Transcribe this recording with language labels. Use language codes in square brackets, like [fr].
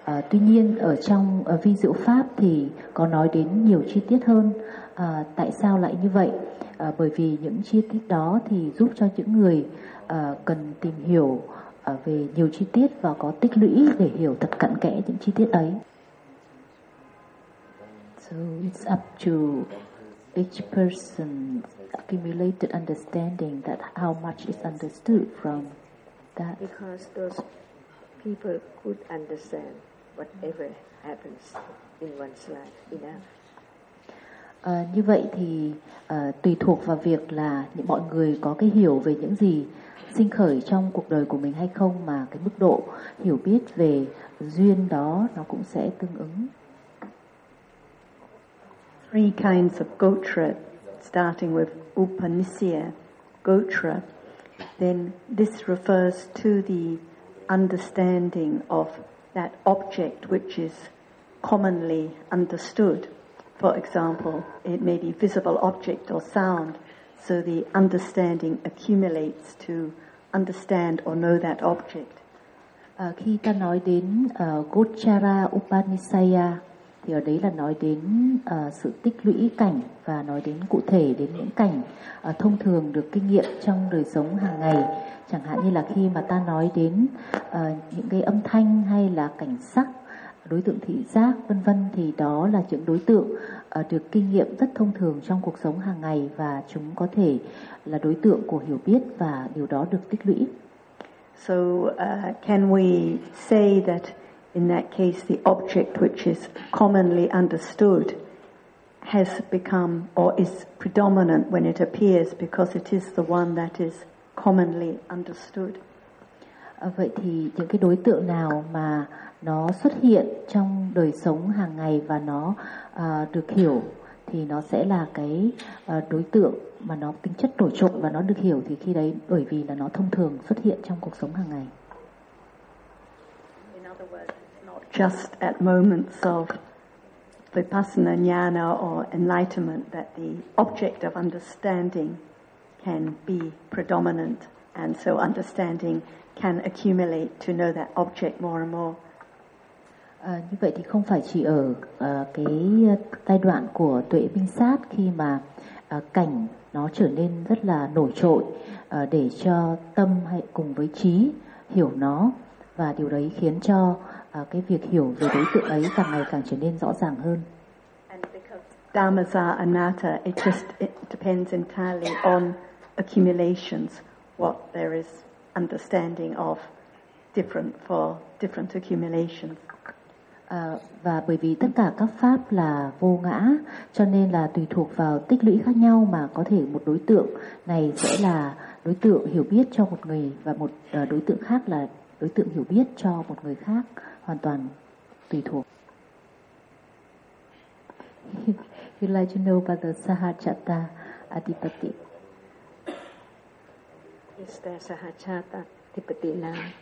[vi] Tuy nhiên ở trong vi diệu pháp thì có nói đến nhiều chi tiết hơn. Tại sao lại như vậy? Bởi vì những chi tiết đó thì giúp cho những người cần tìm hiểu về nhiều chi tiết và có tích lũy để hiểu thật cặn kẽ những chi tiết ấy. [en] So it's up to each person's accumulated understanding that how much is understood from that. Because those people could understand whatever happens in one's life enough. [vi] Như vậy thì tùy thuộc vào việc là mọi người có cái hiểu về những gì sinh khởi trong cuộc đời của mình hay không, mà cái mức độ hiểu biết về duyên đó nó cũng sẽ tương ứng. [en] Three kinds of gotra, starting with upanisya gotra, then this refers to the understanding of that object which is commonly understood. For example, it may be visible object or sound, so the understanding accumulates to understand or know that object. [vi] Khi ta nói đến gochara upanisaya thì ở đấy là nói đến sự tích lũy cảnh và nói đến cụ thể đến những cảnh thông thường được kinh nghiệm trong đời sống hàng ngày, chẳng hạn như là khi mà ta nói đến những cái âm thanh hay là cảnh sắc, đối tượng thị giác vân vân, thì đó là những đối tượng được kinh nghiệm rất thông thường trong cuộc sống hàng ngày và chúng có thể là đối tượng của hiểu biết và điều đó được tích lũy. [en] So can we say that in that case the object which is commonly understood has become or is predominant when it appears because it is the one that is commonly understood? [vi] Vậy thì những cái đối tượng nào mà nó xuất hiện trong đời sống hàng ngày và nó được hiểu thì nó sẽ là cái đối tượng mà nó tính chất nổi trội và nó được hiểu, thì khi đấy bởi vì là nó thông thường xuất hiện trong cuộc sống hàng ngày. [en] In other words, it's not just at moments of vipassana jnana or enlightenment that the object of understanding can be predominant, and so understanding can accumulate to know that object more and more. [vi] Như vậy thì không phải chỉ ở cái giai đoạn của tuệ minh sát khi mà cảnh nó trở nên rất là nổi trội để cho tâm hay cùng với trí hiểu nó, và điều đấy khiến cho cái việc hiểu về đối tượng ấy càng ngày càng trở nên rõ ràng hơn. [en] And because dhammas are anatta, it depends entirely on accumulations, what there is understanding of different for different accumulations. [vi] Và bởi vì tất cả các pháp là vô ngã, cho nên là tùy thuộc vào tích lũy khác nhau mà có thể một đối tượng này sẽ là đối tượng hiểu biết cho một người và một đối tượng khác là đối tượng hiểu biết cho một người khác, hoàn toàn tùy thuộc. [en] You like to know about the sahachatta adipati. Is there sahachatta adipati now?